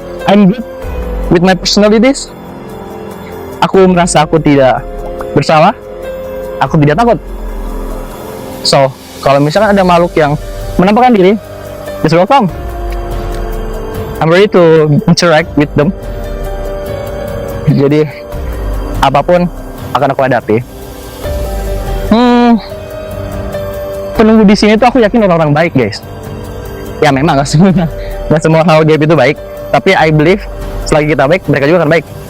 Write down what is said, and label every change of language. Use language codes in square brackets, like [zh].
[en] I'm good with my personalities. [id] Aku merasa aku tidak bersalah, aku tidak takut. So kalau misalkan ada makhluk yang menampakkan diri, [en] just welcome. I'm ready to interact with them. [id] Jadi apapun akan aku hadapi. Penunggu di sini tuh aku yakin orang-orang baik guys. Ya memang nggak semua hal gaib itu baik, tapi [en] I believe [id] selagi kita baik, mereka juga akan baik.